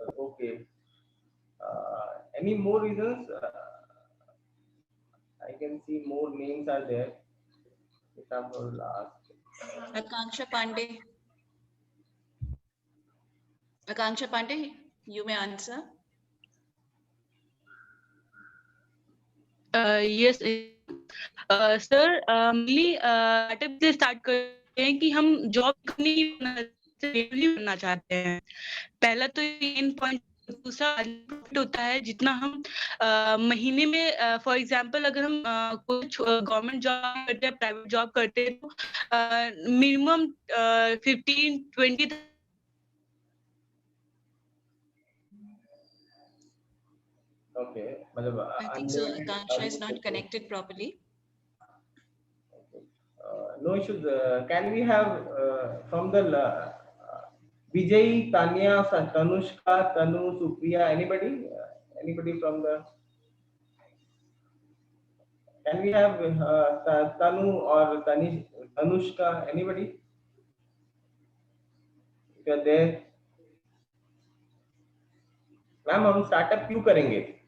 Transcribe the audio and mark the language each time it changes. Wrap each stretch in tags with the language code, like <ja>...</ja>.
<en>Okay. Any more reasons? I can see more names are there. Example last. Akanksha Pandey. Akanksha Pandey, you may answer.</en> <hi>Yes, sir mainly startup से start करते हैं कि हम job नहीं करना चाहते हैं। पहला तो मेन पॉइंट, दूसरा प्रॉफिट होता है जितना हम महीने में</hi> <en>for example</en> <hi>अगर हम कोई गवर्नमेंट जॉब करते हैं, प्राइवेट जॉब करते हैं तो मिनिमम 15-20</hi> <en>Okay, मतलब I think so. Akanksha is not connected properly. No issues. Can we have from the Vijay, Tanya, Tanushka, Tanu, Supriya, anybody? Anybody from the? Can we have Tanu or Tanushka? Anybody? If you are there,</en> <hi>ma'am हम startup क्यों करेंगे?</hi>